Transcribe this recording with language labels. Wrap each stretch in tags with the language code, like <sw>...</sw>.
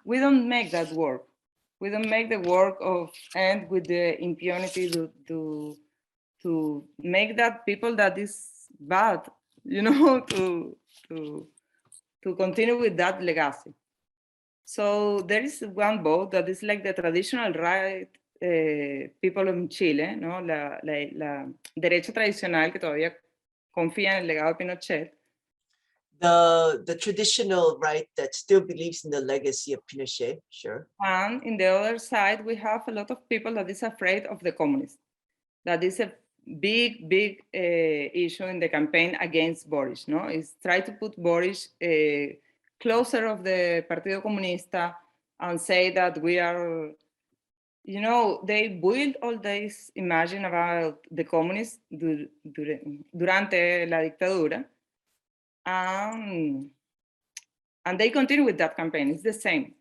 <en>We don't make that work. We don't make the work of end with the impunity to make that people that is bad, you know, to continue with that legacy. So there is one vote that is like the traditional right people in Chile, ¿no?</en> <es>La derecha tradicional que todavía confía en el legado de Pinochet.</es> <en>The traditional right that still believes in the legacy of Pinochet, sure. And in the other side, we have a lot of people that is afraid of the communists. That is a big issue in the campaign against Boric, no? Is try to put Boric closer of the Partido Comunista and say that we are, you know, they build all this imagine about the communists</en> <es>durante la dictadura,</es> <en>and they continue with that campaign. It's the same.</en>